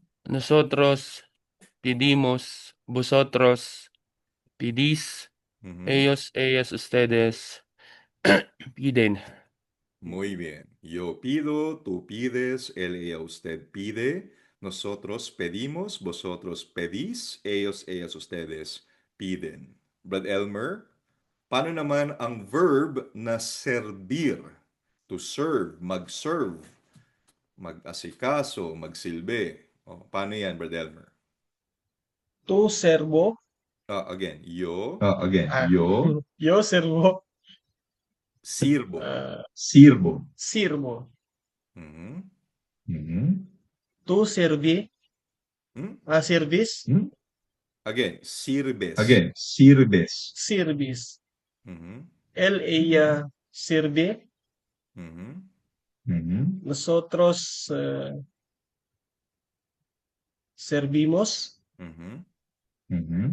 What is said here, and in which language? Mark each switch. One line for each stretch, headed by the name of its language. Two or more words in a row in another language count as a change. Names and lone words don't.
Spanish: nosotros pedimos, vosotros pedís, Mhm. ellos, ellas, ustedes piden. Muy bien. Yo pido, tú pides, él, ella, usted pide, nosotros pedimos, vosotros pedís, ellos, ellas, ustedes piden.
Filipino: Brad Elmer, paano naman ang verb na servir?
English: To serve,
Filipino: mag-serve, mag-asikaso, magsilbi. Paano yan, Brad Elmer?
Spanish: Tu servo.
English: Again,
Spanish: yo Yo servo. sirvo. Sirvo. Mhm. Tu servi. Hmm?
English: Service. Again,
Spanish: sirves.
English: Service. Mhm.
Spanish: Él, ella sirve. Mhm. Nosotros servimos. Mhm.